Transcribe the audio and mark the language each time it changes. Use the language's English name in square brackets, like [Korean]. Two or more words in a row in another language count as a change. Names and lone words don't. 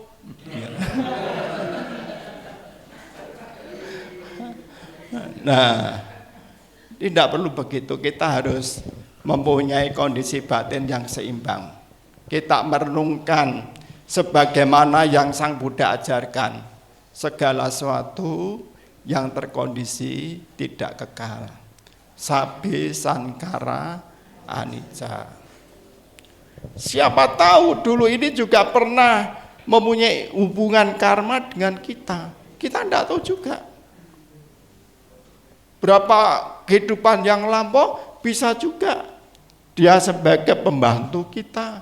[Indonesian] Nah, tidak perlu begitu. Kita harus mempunyai kondisi batin yang seimbang. Kita merenungkan sebagaimana yang Sang Buddha ajarkan. Segala sesuatu yang terkondisi tidak kekal. [Pali] Sabbe sankara anicca. [Indonesian] Siapa tahu dulu ini juga pernah mempunyai hubungan karma dengan kita. Kita tidak tahu juga. Berapa kehidupan yang lampau bisa juga dia sebagai pembantu kita.